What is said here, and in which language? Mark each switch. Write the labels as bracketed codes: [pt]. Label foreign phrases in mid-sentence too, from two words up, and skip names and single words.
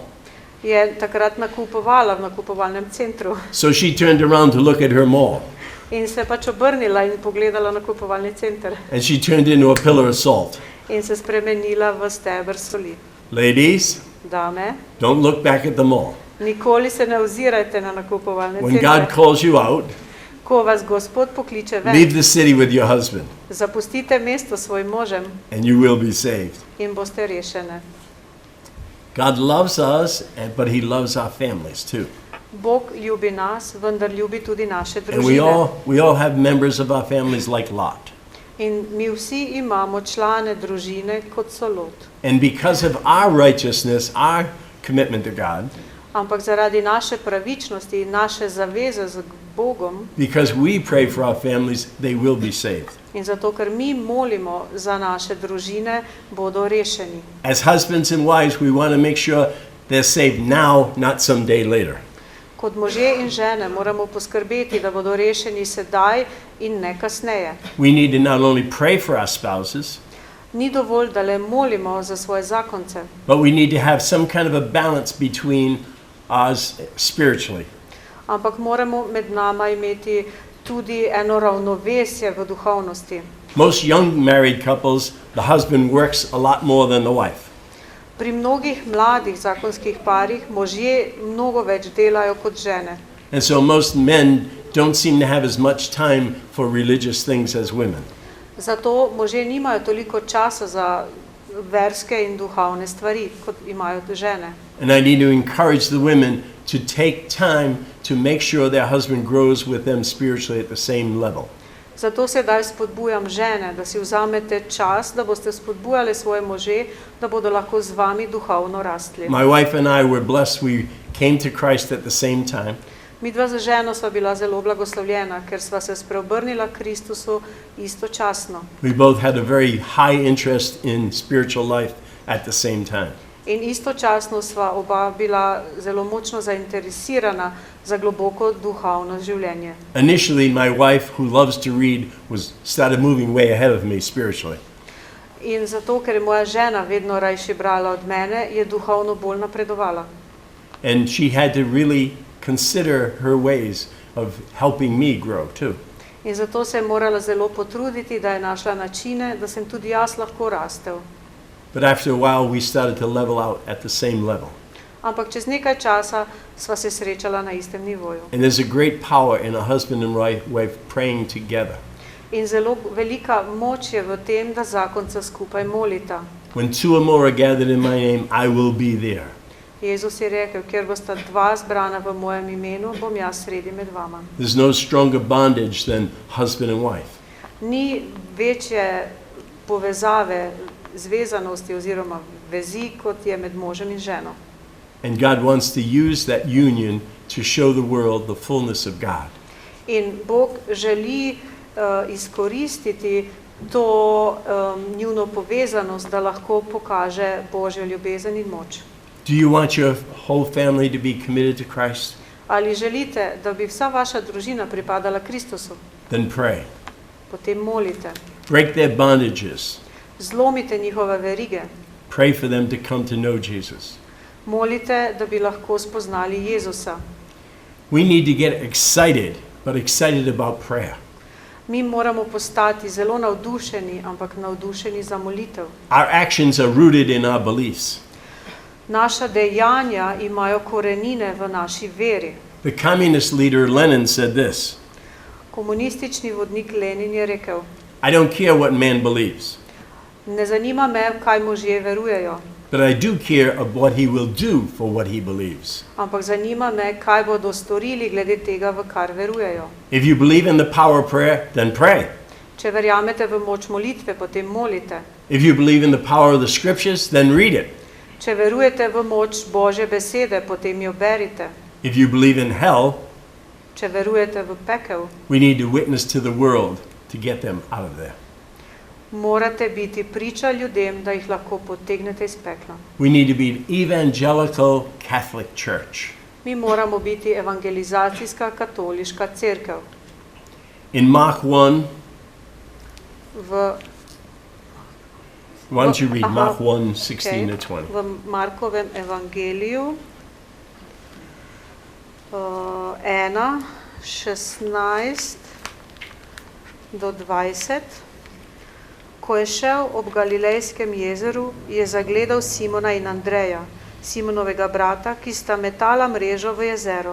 [sl] je takrat nakupovala v nakupovalnem centru [en] So she turned around to look at her mall. [sl] in se pač obrnila in pogledala nakupovalni center [en] And she turned into a pillar of salt. [sl] in se spremenila v steber soli. [en] Ladies, [sl] Dame, [en] don't look back at the mall. [sl] nikoli se ne ozirajte na nakupovalne [en] When God [sl] centre. [en] calls you out, [sl] Ko vas Gospod pokliče [en] leave [sl] ven, [en] the city with your husband [sl] zapustite mesto s svojim možem [en] and you will be saved. [sl] in boste rešene. [en] God loves us, but he loves our families too. [sl] Bog ljubi nas, vendar ljubi tudi naše [en] And we [sl] družine. [en] all have members of our families like Lot. [sl] In mi vsi imamo člane družine kot so Lot. [en] And because of our righteousness, our commitment to God, [sl] Ampak zaradi naše pravičnosti in naše zaveze z Bogom [en] because we pray for our families, they will be saved. [sl] in zato, ker mi molimo za naše družine, bodo rešeni. [en] As husbands and wives, we want to make sure they're saved now, not someday later. [sl] Kot možje in žene moramo poskrbeti, da bodo rešeni sedaj in ne kasneje. [en] We need to not only pray for our spouses, [sl] Ni dovolj, da le molimo za svoje zakonce, [en] but we need to have some kind of a balance between us spiritually. [sl] ampak moramo med nama imeti tudi eno ravnovesje v duhovnosti. [en] Most young married couples, the husband works a lot more than the wife. [sl] Pri mnogih mladih zakonskih parih možje mnogo več delajo kot žene. [en] And so most men don't seem to have as much time for religious things as women. [sl] Zato možje nimajo toliko časa za verske in duhovne stvari, kot imajo žene. [en] And I need to encourage the women to take time to make sure their husband grows with them spiritually at the same level. [sl] Zato sedaj spodbujam žene, da si vzamete čas, da boste spodbujali svoje može, da bodo lahko z vami duhovno rastli. [en] My wife and I were blessed. We came to Christ at the same time. [sl] Midva za ženo sva bila zelo blagoslovljena, ker sva se spreobrnila Kristusu istočasno. [en] We both had a very high interest in spiritual life at the same time. [sl] In istočasno sva oba bila zelo močno zainteresirana za globoko duhovno življenje. [en] Initially, my wife, who loves to read, started moving way ahead of me spiritually. [sl] In zato, ker je moja žena vedno rajši brala od mene, je duhovno bolj napredovala. [en] And she had to really consider her ways of helping me grow too. [sl] In zato se je morala zelo potruditi, da je našla načine, da sem tudi jaz lahko rastel. [en] But after a while, we started to level out at the same level. [sl] Ampak čez nekaj časa sva se srečala na istem nivoju. [en] And there's a great power in a husband and wife praying together. [sl] In zelo velika moč je v tem, da zakonca skupaj molita. [en] When two or more are gathered in my name, I will be there. [sl] Jezus je rekel, kjer bosta dva zbrana v mojem imenu, bom jaz sredi med vama. [en] There's no stronger bondage than husband and wife. [sl] Ni večje povezave, zvezanosti oziroma vezi, kot je med možem in ženo. [en] And God wants to use that union to show the world the fullness of God. [sl] In Bog želi izkoristiti to njuno povezanost, da lahko pokaže Božjo ljubezen in moč. [en] Do you want your whole family to be committed to Christ? [sl] Ali želite, da bi vsa vaša družina pripadala Kristusu? [en] Then pray. [sl] Potem molite. [en] Break their bondages. [sl] Zlomite njihove verige. [en] Pray for them to come to know Jesus. [sl] Molite, da bi lahko spoznali Jezusa. [en] We need to get excited, but excited about prayer. [sl] Mi moramo postati zelo navdušeni, ampak navdušeni za molitev. [en] Our actions are rooted in our beliefs. [sl] Naša dejanja imajo korenine v naši veri. [en] The communist leader Lenin said this: [sl] Komunistični vodnik Lenin je rekel: [en] I don't care what man believes, [sl] Ne zanima me, kaj možje verujejo, [en] but I do care of what he will do for what he believes. [sl] ampak zanima me, kaj bodo storili glede tega, v kar verujejo. [en] If you believe in the power of prayer, then pray. [sl] Če verjamete v moč molitve, potem molite. [en] If you believe in the power of the scriptures, then read it. [sl] Če verujete v moč Božje besede, potem jo berite. [en] If you believe in hell, [sl] Če verujete v pekel, [en] we need to witness to the world to get them out of there. [sl] morate biti priča ljudem, da jih lahko potegnete iz pekla. [en] We need to be an evangelical Catholic church. [sl] Mi moramo biti evangelizacijska katoliška cerkev. [en] In Mark 1, [sl] V, [en] why don't you read Aha, Mark 1, 16 to 20? [sl] v Markovem evangeliju 1, 16 do 20. Ko je šel ob Galilejskem jezeru, je zagledal Simona in Andreja, Simonovega brata, ki sta metala mrežo v jezero.